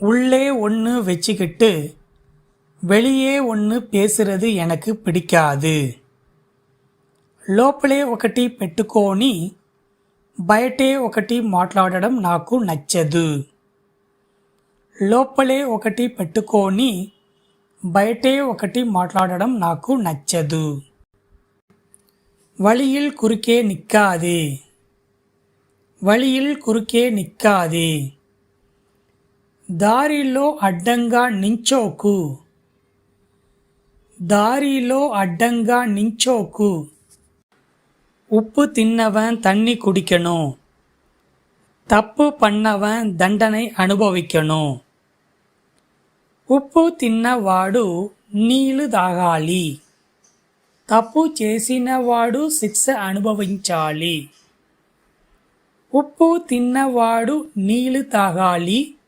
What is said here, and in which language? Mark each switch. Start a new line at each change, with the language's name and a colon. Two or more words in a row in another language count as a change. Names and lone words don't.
Tamil: உள்ளே ஒன்று வச்சுக்கிட்டு வெளியே ஒன்று பேசுறது எனக்கு பிடிக்காது.
Telugu: లోపలే ఒకటి పెట్టుకొని బయటే ఒకటి మాట్లాడడం నాకు నచ్చదు. లోపలే ఒకటి పెట్టుకొని బయటే ఒకటి మాట్లాడడం నాకు నచ్చదు.
Tamil: வழியில் குறுக்கே நிற்காதே. வழியில் குறுக்கே நிற்காதே.
Telugu: దారిలో అడ్డంగా నించోకు. దారిలో అడ్డంగా నించోకు.
Tamil: உப்பு தின்னவன் தண்ணி குடிக்கணும். தப்பு பண்ணவன் தண்டனை అనుభవిக்கணும்.
Telugu: ఉప్పు తిన్నవాడు నీళ్లు తాగాలి. తప్పు చేసినవాడు శిక్ష అనుభవించాలి. ఉప్పు తిన్నవాడు నీళ్లు తాగాలి.